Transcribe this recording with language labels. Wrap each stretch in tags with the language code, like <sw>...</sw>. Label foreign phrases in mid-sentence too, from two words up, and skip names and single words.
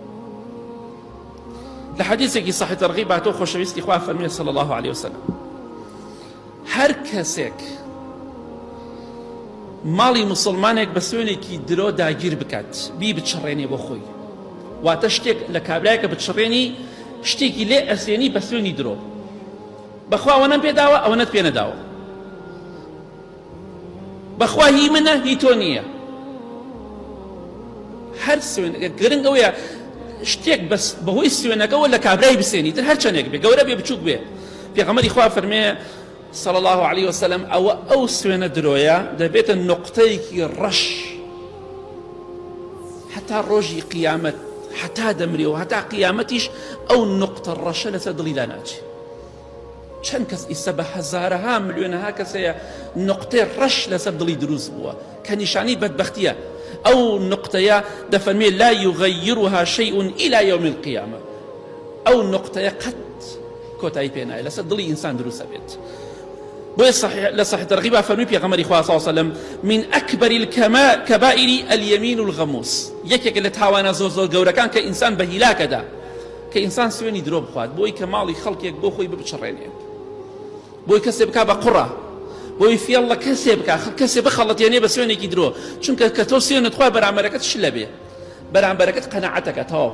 <ckb>لە حەدیثێکی صحیح تەرغیب هاتۆ خۆشەویستی خوا فەرمێ</ckb> <ar>صلی الله عليه وسلم</ar> <ckb>هەر کەسێک ماڵی مسلمانێک بە سوێنێکی درۆ داگیر بکات بی بچڕێنێ بۆ خۆی، واتە شتێک لە کابرایەکە بچڕێنی شتێکی لێ ئەسێنی بە سوێنی درۆ، بەخوا ئەوەنەم پێداوە ئەوەنەت پێ نەداوە، بەخوا هی منە هی تۆ نییە. هەر سوێن گرنگ ئەوەیە شتێک بەس بەهۆی سوێنەکەەوە لە کابرای بسێنی تر هەر چەندێک بێ، گەورە بێ بچووک بێ. پێغەمبەری خوا فەرمێ</ckb> <ar>صلى الله عليه وسلم</ar> <ckb>ئەو سوێنە درۆیە دەبێتە نوقتەیەکی ڕەش حتا ڕۆژی قیامەت، حتا دەمرێەوە هەتا قیامەتیش ئەو نوقتە ڕەشە لەسەر دڵی لا ناچێ. چەند کەس ئیسە بە هەزارەها ملیۆنەها کەسەیە نوقتەی ڕەش لەسەر دڵی دروست بووە کە نیشانی بەدبەختیە. ئەو نوقتەیە دەفەرمێ</ckb> <ar>لا يغيرها شيء إلى يوم القيامة،</ar> <ckb>ئەو نوقتەیە قەت کۆتایی پێ نایە لەسەر دڵی ئینسان دروستە بێت. بۆیە لە صحیح تەرغیب فەرمووی پێغەمبەری خوا</ckb> <ar>صلی الله عليه وسلم من أكبر الكبائر اليمين الغموس،</ar> <ckb>یەکێک لە تاوانە زۆر گەورەکان کە ئینسان بە هیلاکەدا کە ئینسان سوێنی درۆ بخوات بۆی کە ماڵی خەڵکێک بۆ خۆی ببچڕێنێ، بۆی کەسێ بکا بە قوڕە، بۆی فێڵە کەسێ بکا کەسێ بخەڵەتێنێ بە سوێنێکی درۆ، چونکە کە تۆ سوێنت خوا بەرامبەرەکەت شلە بێ، بەرامبەرەکەت قەناعەتەکە تەواو.</ckb>